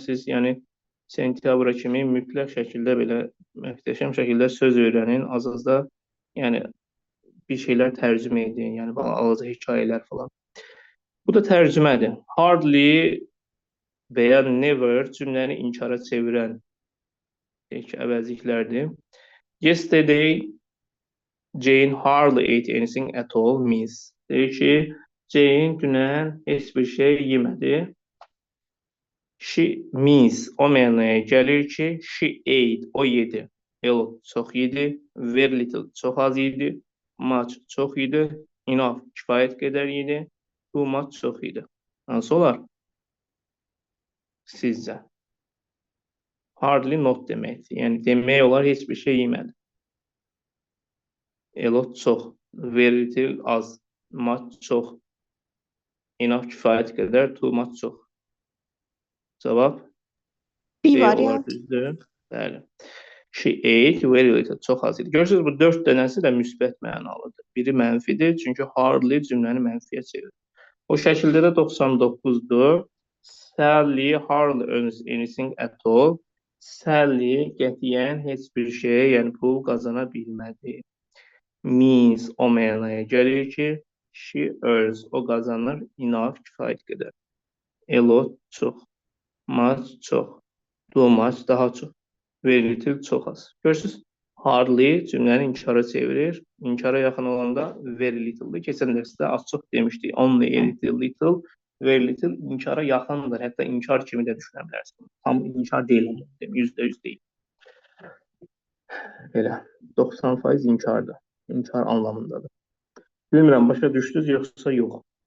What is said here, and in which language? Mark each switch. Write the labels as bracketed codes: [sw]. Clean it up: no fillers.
[az] Siz yəni sentyabra kimi mütləq şəkildə belə möhtəşəm şəkildə söz öyrənin. Az-az da yəni bir şeylər tərcümə edin. Yəni balaca hekayələr falan. Bu da tərcümədir. Hardly və ya never cümləni inkara çevirən əvəzliklərdir. [en] Yesterday Jane hardly ate anything at all means. [az] Deyir ki, Jane dünən heç bir şey yemədi. She means o mənaya gəlir ki, [en] she ate, [az] o yedi. A lot, çox yedi. [en] Very little, [az] çox az yedi. Much, çox yedi. Enough, kifayət qədər yedi. [en] Too much, [az] çox yedi. Hansı olar? Sizcə? Hardly not deməkdir. Yəni demək olar heç bir şey yemədi. [en] A lot, [az] çox. [en] Very little, az. Much, çox. [az] Enough, kifayət qədər. [en] Too much, [az] çox. Cavab? Bir B var olar, ya. düzdür. Bəli. [en] She ate very little, [az] çox az idi. Görürsünüz, bu 4 dənəsi də müsbət mənalıdır. Biri mənfidir, çünki hardly cümləni mənfiyə çevirir. O şəkildə də 99-dur. [en] Sally hardly earns anything at all. [az] Sally qətiyyən heç bir şey, yəni pul qazana bilmədi. Means o mənaya gəlir ki, [en] she earns, [az] o qazanır, enough, kifayət qədər. A lot, çox. Much, çox. [en] Too much, [az] daha çox. [en] Very little, [az] çox az. Görürsünüz, hardly cümləni inkara çevirir. İnkara yaxın olanda very little'dır. Keçən dərsdə az-çox demişdik. [en] Only a little, little, very little [az] inkara yaxındır. Hətta inkar kimi də düşünə bilərsiniz. Tam inkar deyil, %100 deyil. Belə 90% inkardır. İnkar anlamındadır. Bilmirəm, başa düşdünüz yoxsa yox?